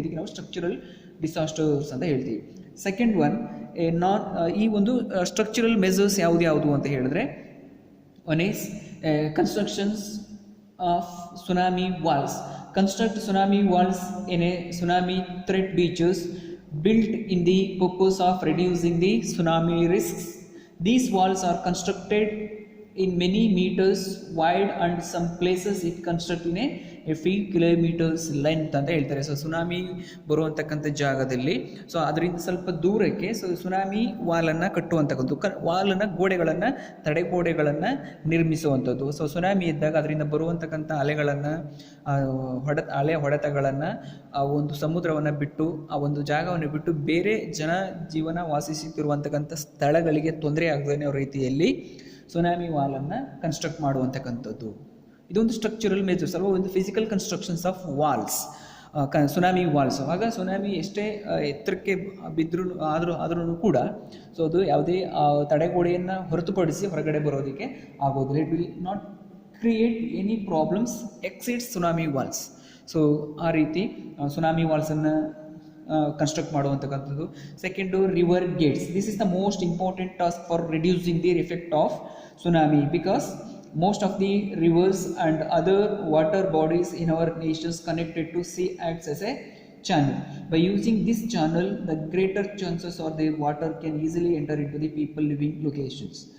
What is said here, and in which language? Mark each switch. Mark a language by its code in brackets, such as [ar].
[kn] ಇದಕ್ಕೆ ನಾವು structural disasters ಅಂತ ಹೇಳ್ತೀವಿ. ಸೆಕೆಂಡ್ ಒನ್ ಈ ಒಂದು ಸ್ಟ್ರಕ್ಚರಲ್ ಮೆಜರ್ಸ್ ಯಾವುದು ಅಂತ ಹೇಳಿದ್ರೆ, [en] One is constructions of tsunami walls. Construct tsunami walls in a tsunami threat beaches built in the purpose of reducing the tsunami risks. These walls are constructed in many meters wide and some places it constructed in a few kilometers length [kn] ಅಂತ ಹೇಳ್ತಾರೆ. So tsunami ಬರುವಂತಕ್ಕಂಥ ಜಾಗದಲ್ಲಿ so ಅದರಿಂದ ಸ್ವಲ್ಪ ದೂರಕ್ಕೆ so tsunami ವಾಲನ್ನು ಕಟ್ಟುವಂತಕ್ಕಂಥ ವಾಲನ್ನು, ಗೋಡೆಗಳನ್ನು, ತಡೆಗೋಡೆಗಳನ್ನು ನಿರ್ಮಿಸುವಂಥದ್ದು. So tsunami ಇದ್ದಾಗ ಅದರಿಂದ ಬರುವಂತಕ್ಕಂಥ ಅಲೆಗಳನ್ನು, ಅಲೆ ಹೊಡೆತಗಳನ್ನು ಆ ಒಂದು ಸಮುದ್ರವನ್ನು ಬಿಟ್ಟು, ಆ ಒಂದು ಜಾಗವನ್ನು ಬಿಟ್ಟು ಬೇರೆ ಜನ ಜೀವನ ವಾಸಿಸುತ್ತಿರುವಂತಕ್ಕಂಥ ಸ್ಥಳಗಳಿಗೆ ತೊಂದರೆ ಆಗದೇ ಇರೋ ರೀತಿಯಲ್ಲಿ ಸುನಾಮಿ ವಾಲನ್ನು ಕನ್ಸ್ಟ್ರಕ್ಟ್ ಮಾಡುವಂತಕ್ಕಂಥದ್ದು. ಇದೊಂದು ಸ್ಟ್ರಕ್ಚರಲ್ ಮೆಜರ್ಸ್ ಅಲ್ವಾ, ಒಂದು physical constructions of walls, tsunami walls. ಆಗ ಸುನಾಮಿ ಎಷ್ಟೇ ಎತ್ತರಕ್ಕೆ ಬಿದ್ದರೂ ಆದ್ರೂ ಕೂಡ ಸೊ ಅದು ಯಾವುದೇ ತಡೆಗೋಡೆಯನ್ನು ಹೊರತುಪಡಿಸಿ ಹೊರಗಡೆ ಬರೋದಕ್ಕೆ ಆಗೋದಿಲ್ಲ. [en] It will not create any problems exceeds tsunami walls. [kn] So ಆ ರೀತಿ tsunami ವಾಲ್ಸನ್ನು construct ಮಾಡುವಂತಕ್ಕಂಥದ್ದು. [en] Second, river gates. This is the most important task for reducing the effect of tsunami, because most of the rivers and other water bodies in our nations connected to sea acts as a channel. By using this channel, the greater chances are the water can easily enter into the people living locations.